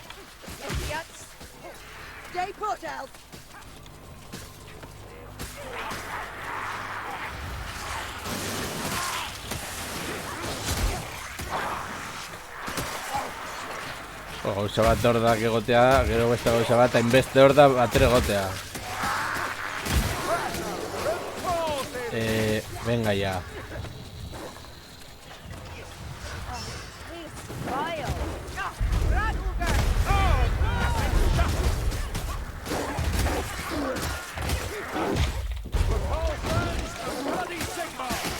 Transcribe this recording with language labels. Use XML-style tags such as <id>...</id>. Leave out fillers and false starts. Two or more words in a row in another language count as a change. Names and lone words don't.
<en>Idiots. Stay put, Elf!</en> <eu>Gauza bat hor da egotea, gero beste gauza bat, hainbeste hor da batere egotea.</eu> <es>Venga ya.</es> <en>Please, vile. Radulgar. Bloody Sigmar!</en>